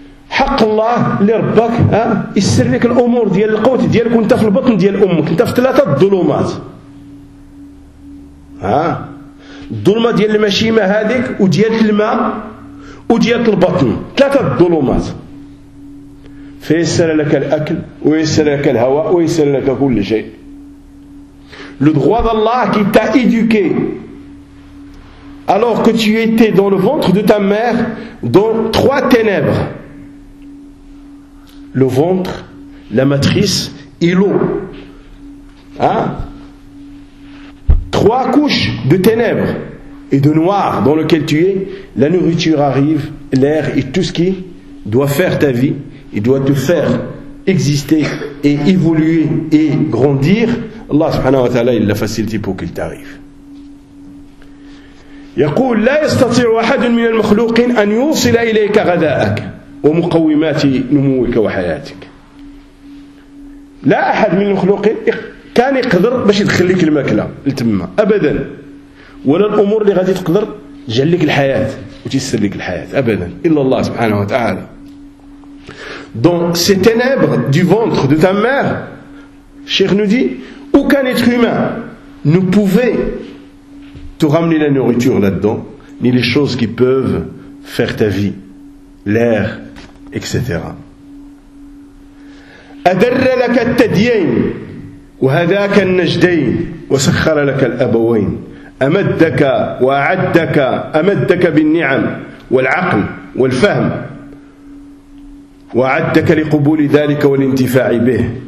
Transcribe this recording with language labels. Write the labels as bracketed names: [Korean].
[Arabic] حق الله اللي ربك يسر لك الامور ديال القوت ديالك وانت في البطن ديال امك، انت في ثلاثه الظلمات، الظلمه ديال المشيمه هذيك وديال الماء وديال البطن، ثلاثه الظلمات، فيسر لك الاكل ويسر لك الهواء ويسر لك كل شيء. [French] لو دووا د الله كي تا ايدوكي alors que tu étais dans le ventre de ta mère dans trois ténèbres. Le ventre, la matrice et l'eau. Trois couches de ténèbres et de noir dans lequel tu es, la nourriture arrive, l'air et tout ce qui doit faire ta vie et doit te faire exister et évoluer et grandir. Allah subhanahu wa ta'ala, il l'a facilité pour qu'il t'arrive. [Arabic] يقول لا يستطيع أحد من المخلوقين أن يوصل إليك غذاءك ومقومات نموك وحياتك. لا أحد من المخلوقين كان يقدر باش يدخل لك الماكلة لتما أبدا، ولا الأمور اللي غادي تقدر تجعل لك الحياة وتيسر لك الحياة أبدا إلا الله سبحانه وتعالى. [French] Dans ces ténèbres du ventre de ta mère, Cheikh nous dit, aucun être humain ne pouvait te ramener la nourriture là-dedans, ni les choses qui peuvent faire ta vie, l'air, etc. [Arabic] أدر لك التديين وهذاك النجدين وسخر لك الأبوين أمدك وأعدك أمدك بالنعم والعقل والفهم وأعدك لقبول ذلك والانتفاع به.